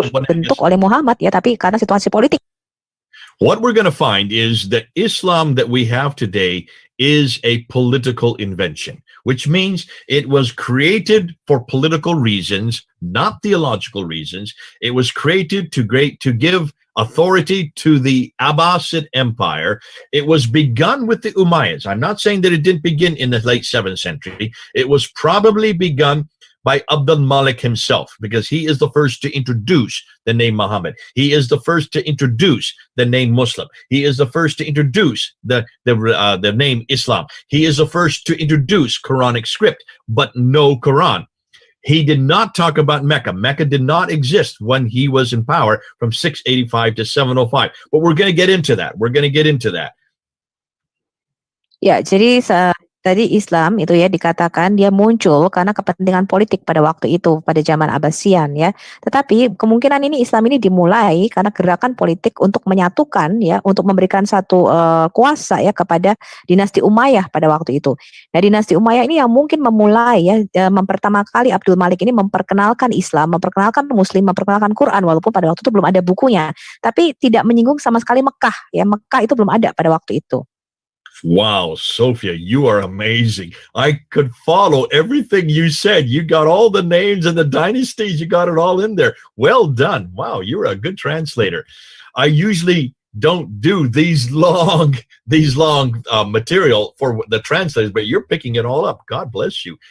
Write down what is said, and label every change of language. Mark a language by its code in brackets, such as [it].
[id] bentuk oleh Muhammad ya, tapi karena situasi politik. [en] What we're going to find is that Islam that we have today is a political invention, which means it was created for political reasons, not theological reasons. It was created to give authority to the Abbasid Empire. It was begun with the Umayyads. I'm not saying that it didn't begin in the late 7th century. It was probably begun by Abdul Malik himself, because he is the first to introduce the name Muhammad. He is the first to introduce the name Muslim. He is the first to introduce the name Islam. He is the first to introduce Quranic script, but no Quran. He did not talk about Mecca. Mecca did not exist when he was in power from 685 to 705. But we're going to get into that. We're going to get into that. [id] Ya, jadi tadi Islam itu ya dikatakan dia muncul karena kepentingan politik pada waktu itu, pada zaman Abbasian ya. Tetapi kemungkinan ini Islam ini dimulai karena gerakan politik untuk menyatukan ya, untuk memberikan satu kuasa ya kepada dinasti Umayyah pada waktu itu. Nah, dinasti Umayyah ini yang mungkin memulai ya, pertama kali Abdul Malik ini memperkenalkan Islam, memperkenalkan Muslim, memperkenalkan Quran, walaupun pada waktu itu belum ada bukunya, tapi tidak menyinggung sama sekali Mekah ya. Mekah itu belum ada pada waktu itu. [en] Wow, Sophia, you are amazing. I could follow everything you said. You got all the names and the dynasties. You got it all in there. Well done. Wow, you're a good translator. I usually don't do these long material for the translators, but you're picking it all up. God bless you.